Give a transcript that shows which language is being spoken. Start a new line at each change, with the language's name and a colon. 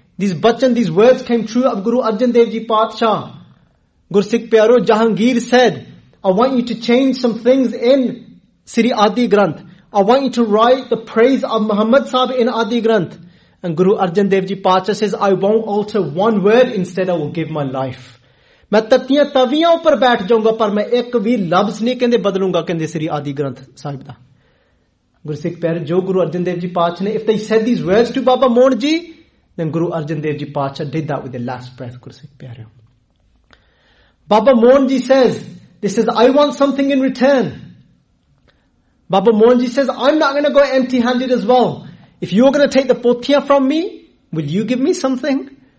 English: These bachan, these words came true of Guru Arjan Dev Ji Paatshah. Gursikh Pyaro, Jahangir said, I want you to change some things in Sri Adi Granth. I want you to write the praise of Muhammad Sahib in Adi Granth. And Guru Arjan Dev Ji Paatshah says, I won't alter one word, instead I will give my life.
Punjabi: ਮੈਂ ਤੱਤੀਆਂ ਤਵੀਆਂ ਉੱਪਰ ਬੈਠ ਜਾਊਂਗਾ ਪਰ ਮੈਂ ਇੱਕ ਵੀ ਲਫ਼ਜ਼ ਨਹੀਂ ਕਹਿੰਦੇ ਬਦਲੂੰਗਾ, ਕਹਿੰਦੇ ਸ੍ਰੀ ਆਦਿ ਗ੍ਰੰਥ ਸਾਹਿਬ ਦਾ. ਗੁਰਸਿੱਖ ਪਿਆਰੇ, ਜੋ ਗੁਰੂ ਅਰਜਨ ਦੇਵ ਜੀ ਪਾਤਸ਼ਾਹ ਨੇ,
English: if they said these words to Baba Mohan Ji, then Guru Arjan Dev Ji Paatshah did that with the last breath, Gursikh Pyare. Baba Mohan Ji says, this is, I want something in return. Baba Mohan Ji says, I'm not going to go empty handed as well. If you're going to take the pothiya from me, will you give me something?